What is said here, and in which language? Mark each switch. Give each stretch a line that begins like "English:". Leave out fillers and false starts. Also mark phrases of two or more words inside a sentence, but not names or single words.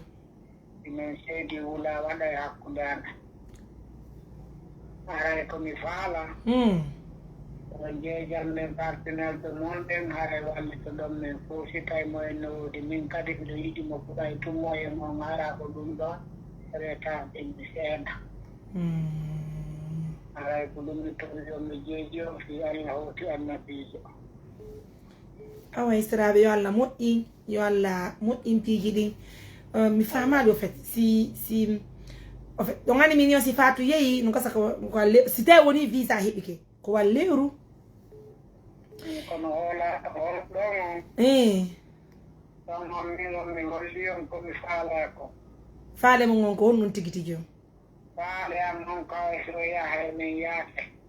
Fula: min seedi wula waɗa e hakkude amen haray komi faala ko jeejam men partenaire ɓe monɗen haray wallita ɗon min fof si tawi moyen no woodi min kadi mbiɗo yiɗi mo fuɗay tummoyen on hara ko ɗum ɗon reta ɓenni seeɗa haray ko ɗum mi towi on mi jeeji on fi Allah hawti annabijo awa Siraɓe yo Allah moƴƴin yo Allah moƴƴin piiji ɗin mi famaɗi
French: au fait si au fait
Fula: ɗon anni min yo si Fatou yeehi no gasa ko si tawi woni visa heɓike ko wa lewru kono hola ɗon on ɗon on min on mi holli on komi faala ko faale mo gon ko honɗum tigi tigi on faale am noon kawa so yahay min yaate